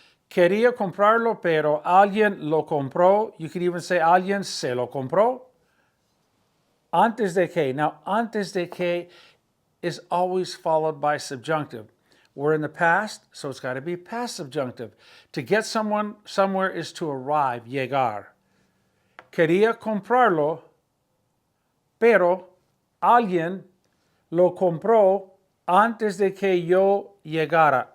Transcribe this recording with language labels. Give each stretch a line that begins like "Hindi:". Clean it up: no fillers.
Spanish: Quería comprarlo, pero alguien lo compró.
English: You could even say
Spanish: alguien se lo compró. Antes de que.
English: Now, antes de que is always followed by subjunctive. We're in the past, so it's got to be past subjunctive. To get someone somewhere is to arrive, llegar.
Spanish: Quería comprarlo, pero alguien lo compró antes de que yo llegara.